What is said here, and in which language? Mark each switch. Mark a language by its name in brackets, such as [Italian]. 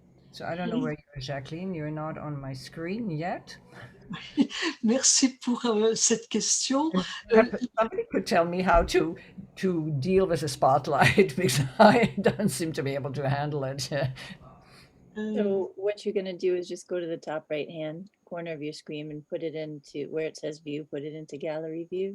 [English] So I don't know where you are, Jacqueline. You're not on my screen yet. [French] Merci pour cette question. [English] Somebody could tell me how to deal with the spotlight because I don't seem to be able to handle it. So what you're going to do is just go to the top right-hand corner of your screen and put it into where it says view, put it into gallery view.